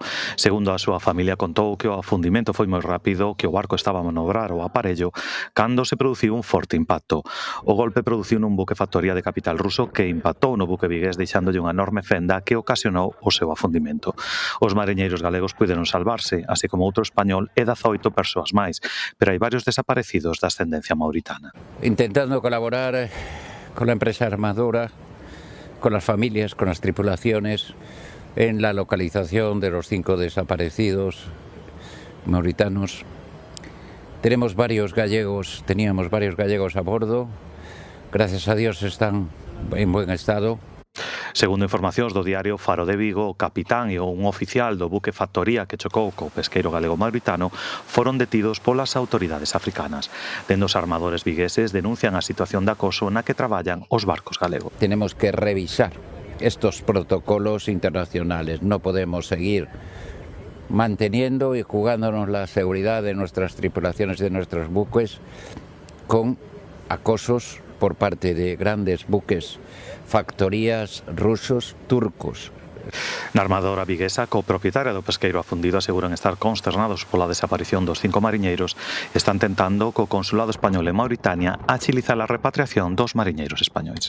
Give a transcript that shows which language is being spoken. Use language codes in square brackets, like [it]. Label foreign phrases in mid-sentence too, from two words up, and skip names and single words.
[gl] Segundo a súa familia, contou que o afundimento foi moi rápido, que o barco estaba a manobrar o aparello cando se produciu un forte impacto. O golpe produciu nun buque factoría de capital ruso que impactou no buque vigués deixándolle unha enorme fenda que ocasionou o seu afundimento. Os mariñeiros galegos puderon salvarse, así como outro español e 18 persoas máis, pero hai varios desaparecidos de ascendencia mauritana. [es] Intentando colaborar con la empresa armadora, con las familias, con las tripulaciones, en la localización de los 5 desaparecidos mauritanos. Teníamos varios gallegos a bordo. Gracias a Dios están en buen estado. [gl] Segundo informacións do diario Faro de Vigo, o capitán e un oficial do buque factoría que chocou co pesqueiro galego mauritano foron detidos polas autoridades africanas. Dende os armadores vigueses denuncian a situación de acoso na que traballan os barcos galegos. [es] Tenemos que revisar estos protocolos internacionales. No podemos seguir manteniendo y jugándonos la seguridad de nuestras tripulaciones y de nuestros buques con acosos por parte de grandes buques factorías rusos turcos. [gl] Na armadora viguesa, copropietaria do pesqueiro afundido, aseguran estar consternados pola desaparición dos 5 mariñeiros e están tentando co consulado español en Mauritania agilizar a repatriación dos mariñeiros españois.